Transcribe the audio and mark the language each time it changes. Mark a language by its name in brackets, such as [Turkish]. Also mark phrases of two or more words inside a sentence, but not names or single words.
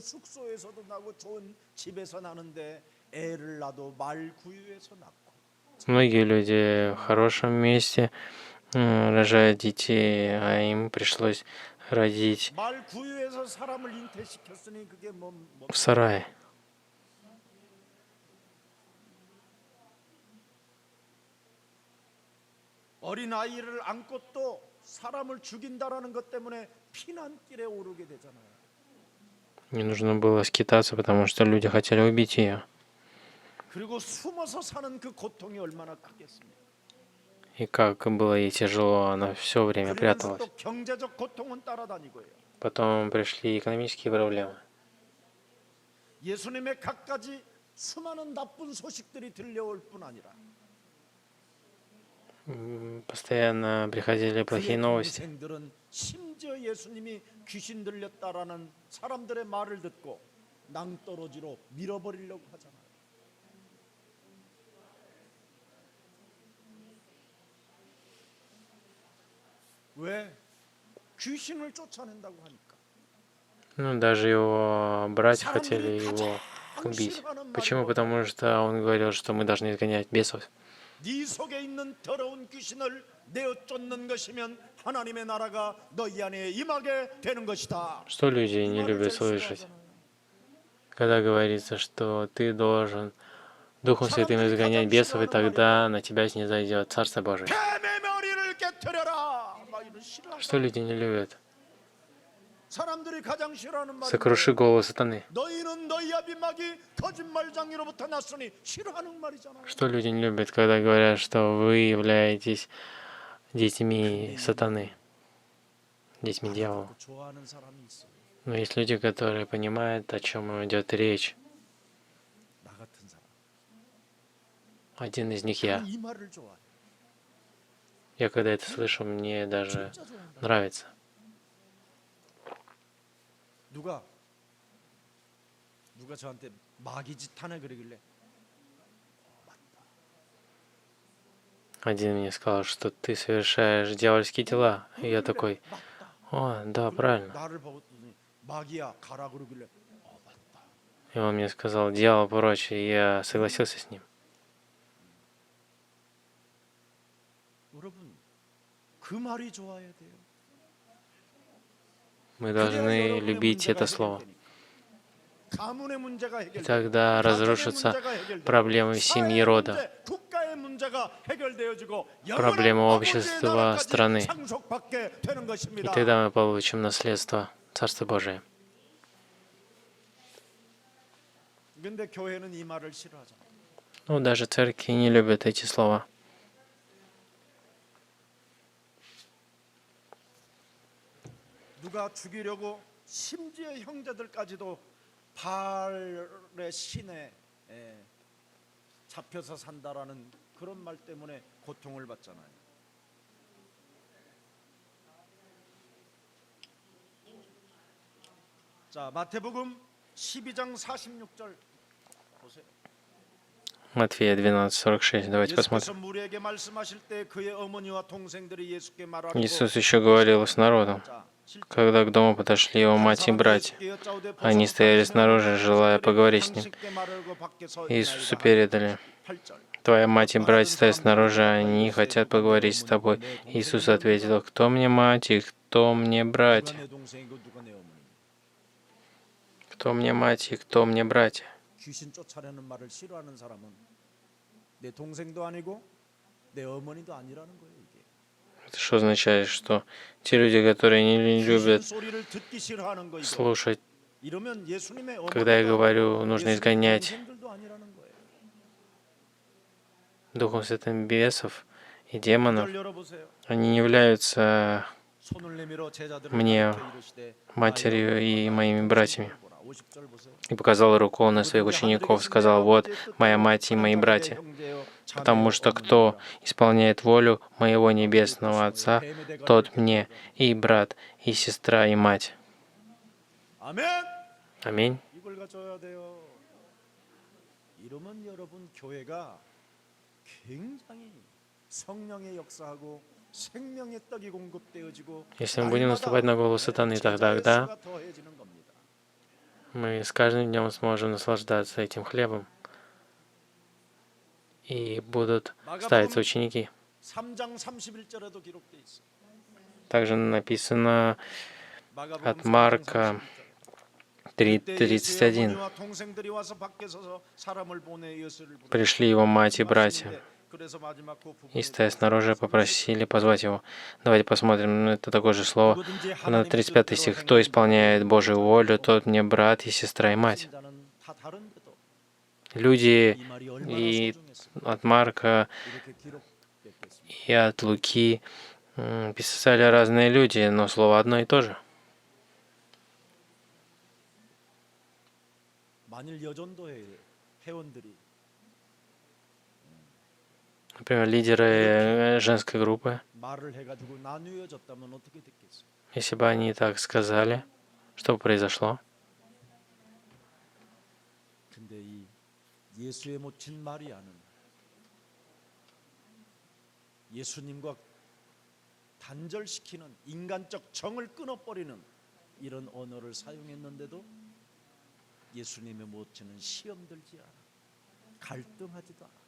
[Russian] Многие люди в хорошем месте рожают детей, а им пришлось родить в сарае. [Korean] 어린아이를 안고 또 사람을 죽인다라는 것 때문에 피난길에 오르게 되잖아요. [Russian] Не нужно было скитаться, потому что люди хотели убить ее. [Korean] 그리고 숨어서 사는 그 고통이 얼마나 크겠습니까? [Russian] И как было ей тяжело, она все время пряталась. [Korean] 또 경제적 고통은 따라다니고요. [Russian] Потом пришли экономические проблемы. [Korean] 예수님의 갖가지 수많은 나쁜 소식들이 들려올 뿐 아니라 [Russian] Постоянно приходили плохие новости. [Korean] 심지어 예수님이 귀신 들렸다라는 사람들의 말을 듣고 낭떠러지로 밀어버리려고 하잖아요. 왜? 귀신을 쫓아낸다고 하니까. [Russian] Ну, даже его братья хотели его убить. Почему? Потому что он говорил, что мы должны изгонять бесов. [Korean] 네 속에 있는 더러운 귀신을 내어 쫓는 것이면 하나님의 나라가 너희 안에 임하게 되는 것이다. [Russian] Что люди не любят слышать? когда говорится, что ты должен Духом Святым [Korean] 사람들이 [Russian] изгонять [Korean] 가장 [Russian] бесов, и [Korean] 싫어하는 [Russian] тогда [Korean] 말이 [Russian] на тебя снизойдет Царство Божие. [Korean] 뱀의 머리를 깨뜨려라. 막 이런 싫어하는 [Russian] Что люди не любят? [Korean] 사람들이 가장 싫어하는 말이 [Russian] Сокруши [Korean] 뭐예요? [Russian] голову сатаны. [Korean] 너희는 너희 아비막이 거짓말장이로부터 났으니 싫어하는 말이잖아요. [Russian] Что люди не любят, когда говорят, что вы являетесь детьми сатаны, детьми дьявола? [Korean] 알아듣고 좋아하는 사람이 있어요. [Russian] Но есть люди, которые понимают, о чем идет речь. [Korean] 나 같은 사람. [Russian] Один из них я. [Korean] 나는 이 말을 좋아해. [Russian] Я когда это слышу, мне даже [Korean] 진짜 좋아한다. [Russian] нравится. [Korean] 누가 저한테 마귀짓 하나 그러길래 [Russian] Один мне сказал, что ты совершаешь дьявольские дела. И я такой, [Korean] 맞다. [Russian] о, да, правильно. [Korean] 나를 보더니 마귀야 가라 그러길래 맞다. [Russian] И он мне сказал, дьявол прочь, и я согласился с ним. [Korean] 여러분 그 말이 좋아야 돼요. [Russian] Мы [Korean] 그래야 [Russian] должны [Korean] 여러분의 [Russian] любить [Korean] 문제가 [Russian] это слово. [Korean] 해결되니까. 가문의 문제가 [Russian] И [Korean] 해결되고 [Russian] тогда [Korean] 가정의 [Russian] разрушатся [Korean] 문제가 해결되고 [Russian] проблемы семьи [Korean] 사회의 [Russian] рода, [Korean] 문제, 국가의 문제가 해결되어지고 [Russian] проблемы [Korean] 영원한 [Russian] общества, [Korean] 아버지의 나라까지 [Russian] страны. [Korean] 상속받게 되는 [Russian] И [Korean] 것입니다. [Russian] тогда мы получим наследство Царства Божие. [Korean] 근데 교회는 이 말을 싫어하잖아요. [Russian] Ну, даже церкви не любят эти слова. [Korean] 누가 죽이려고 심지어 형제들까지도 바알의 신에 잡혀서 산다라는 그런 말 때문에 고통을 받잖아요. 자, 마태복음 12장 46절 보세요. [Russian] Матфея 12:46. Давайте [Korean] 예수께서 [Russian] посмотрим. [Korean] 무리에게 말씀하실 때 그의 어머니와 동생들이 예수께 말하고 [Russian] Иисус еще говорил с народом. Когда к дому подошли его мать и братья, они стояли снаружи, желая поговорить с ним. Иисусу передали: «Твоя мать и братья стоят снаружи, они хотят поговорить с тобой». Иисус ответил: «Кто мне мать и кто мне братья? Кто мне мать и кто мне братья?» [Korean] 귀신 쫓아내는 말을 싫어하는 사람은 내 동생도 아니고 내 어머니도 아니라는 거예요. 이게. [Russian] Это что означает, что те люди, которые не любят [Korean] 귀신 소리를 듣기 싫어하는 거 이거. [Russian] слушать, [Korean] 이러면 예수님의 [Russian] когда я [Korean] 어머니도 [Russian] говорю, нужно [Korean] 예수님의 [Russian] изгонять [Korean] 동생들도 아니라는 거예요. [Russian] Духом Святым бесов и демонов, [Korean] 이걸 열어보세요. [Russian] они не являются [Korean] 손을 내밀어 제자들을 [Russian] мне [Korean] 가리켜 이르시되 [Russian] матерью и моими братьями. [Korean] 50절 보세요. [Russian] И показал рукой на своих учеников, сказал: «Вот моя мать и мои братья, потому что кто исполняет волю моего небесного Отца, тот мне и брат, и сестра, и мать». [Korean] 아멘. [Russian] Аминь. [Korean] 이걸 가져야 돼요. 이러면 여러분 교회가 굉장히 성령의 역사하고 생명의 떡이 공급되어지고 [Russian] Если мы будем наступать на голову сатаны, тогда [Korean] 더해지는 겁니다. [Russian] мы с каждым днем сможем наслаждаться этим хлебом. И будут ставиться ученики. [Korean] 3장 31절에도 기록돼 있어요. [Russian] Также написано [Korean] 마가복음 [Russian] от Марка 3:31. [Korean] 어머니와 동생들이 와서 밖에 서서 사람을 보내 예수를 부르고 [Russian] Пришли его мать и братья, [Korean] 그래서 마지막 그 부분을 [Russian] и, стоя снаружи, попросили позвать его. Давайте посмотрим, это такое же слово. На 35 стих. «Кто исполняет Божию волю, тот мне брат и сестра и мать». [Korean] 자는 다 다른데도 [Russian] Люди [Korean] 이 말이 얼마나 [Russian] и [Korean] 소중했어요. [Russian] от Марка, [Korean] 이렇게 기록됐겠습니다. [Russian] и от Луки писали разные люди, но слово одно и то же. [Korean] 만일 여전도회 회원들이 [Russian] Например, лидеры женской группы, [Korean] 말을 해가지고 나뉘어졌다면 어떻게 됐겠어요? [Russian] если бы они так сказали, что бы произошло? [Korean] 근데 이 예수의 모친 마리아는 예수님과 단절시키는 인간적 정을 끊어버리는 이런 언어를 사용했는데도 예수님의 모친은 시험 들지 않아, 갈등하지도 않아.